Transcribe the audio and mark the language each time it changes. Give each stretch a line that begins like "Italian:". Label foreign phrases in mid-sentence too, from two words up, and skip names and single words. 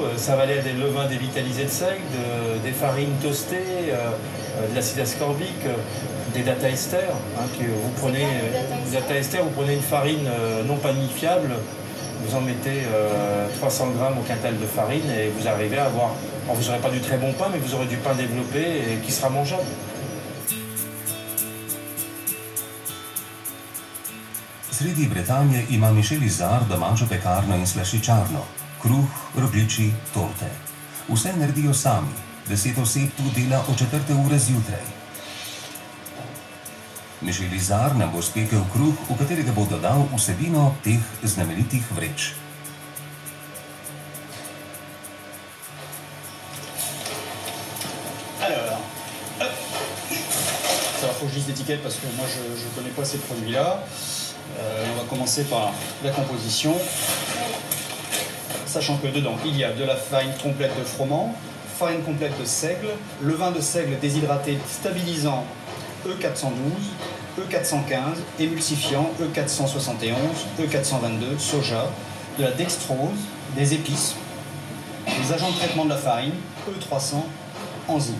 French: Ça va aller des levains dévitalisés de seigle, des farines toastées, de l'acide ascorbique, des data ester. Que vous prenez, data ester, vous prenez une farine non panifiable, vous en mettez 300 grammes au quintal de farine et vous arrivez à avoir... Alors vous n'aurez pas du très bon pain, mais vous aurez du pain développé et qui sera mangeable.
Slovenian: Sredi Bretanje ima Mišel Izar domačo pekarno in slaščičarno. Kruh, rogljiči, torte. Vse naredijo sami. 10 oseb tu dela od 4. ure zjutraj. Mišel Izar nam bo spekel kruh, v katerega bo dodal vsebino teh znamenitih vreč.
French: Alors, hop. Ça faut que je lise l'étiquette parce que moi je ne connais pas ces produits-là. On va commencer par la composition. Sachant que dedans, il y a de la farine complète de froment, farine complète de seigle, levain de seigle déshydraté stabilisant E412, E415, émulsifiant E471, E422, soja, de la dextrose, des épices, des agents de traitement de la farine, E300, enzymes.